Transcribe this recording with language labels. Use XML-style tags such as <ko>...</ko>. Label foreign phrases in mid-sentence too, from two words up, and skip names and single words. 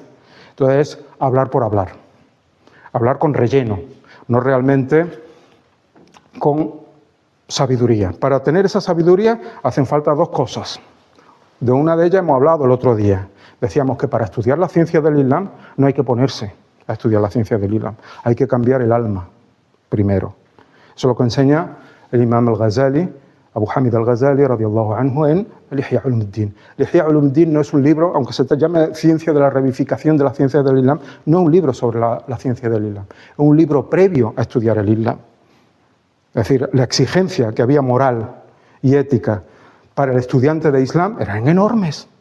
<es>Entonces es hablar por hablar. Hablar con relleno, no realmente con sabiduría. Para tener esa sabiduría hacen falta dos cosas. De una de ellas hemos hablado el otro día. Decíamos que para estudiar la ciencia del Islam no hay que ponerse a estudiar la ciencia del Islam. Hay que cambiar el alma primero. Eso es lo que enseña el imam al-Ghazali, Abu Hamid al-Ghazali,</es> <ar>رضي الله عنه,</ar> <es>en el Ihya Ulumuddin. El Ihya Ulumuddin no es un libro, aunque se llame Ciencia de la Revivificación de la Ciencia del Islam, no es un libro sobre la ciencia del Islam. Es un libro previo a estudiar el Islam. Es decir, la exigencia que había moral y ética para el estudiante de Islam eran enormes.</es>